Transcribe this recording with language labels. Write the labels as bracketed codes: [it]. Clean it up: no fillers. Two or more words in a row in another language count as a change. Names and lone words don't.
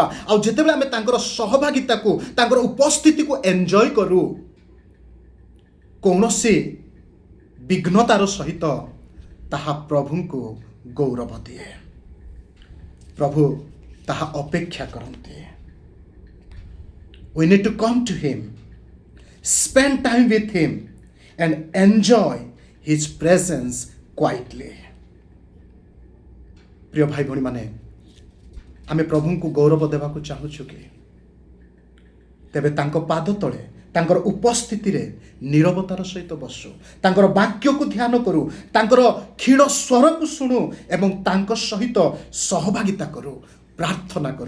[or] ଆଉ ଯେତେବେଳେ ଆମେ ତାଙ୍କର ସହଭାଗିତାକୁ, ତାଙ୍କର ଉପସ୍ଥିତିକୁ ଏନ୍ଜୟ କରୁ, କୌଣସି ବିଘ୍ନତାର ସହିତ, ତାହା ପ୍ରଭୁଙ୍କୁ ଗୌରବ ଦିଏ। ପ୍ରଭୁ ତାହା ଅପେକ୍ଷା କରନ୍ତି। [en] We need to come to him, spend time with him and enjoy his presence quietly. [or] ପ୍ରିୟ ଭାଇ ଭଉଣୀ ମାନେ, ଆମେ ପ୍ରଭୁଙ୍କୁ ଗୌରବ ଦେବାକୁ ଚାହୁଁଛୁ କି? ତେବେ ତାଙ୍କ ପାଦ ତଳେ, ତାଙ୍କର ଉପସ୍ଥିତିରେ ନୀରବତାର ସହିତ ବସୁ, ତାଙ୍କର ବାକ୍ୟକୁ ଧ୍ୟାନ କରୁ, ତାଙ୍କର କ୍ଷୀଣ ସ୍ୱରକୁ ଶୁଣୁ ଏବଂ ତାଙ୍କ ସହିତ ସହଭାଗିତା କରୁ, ପ୍ରାର୍ଥନା କରୁ।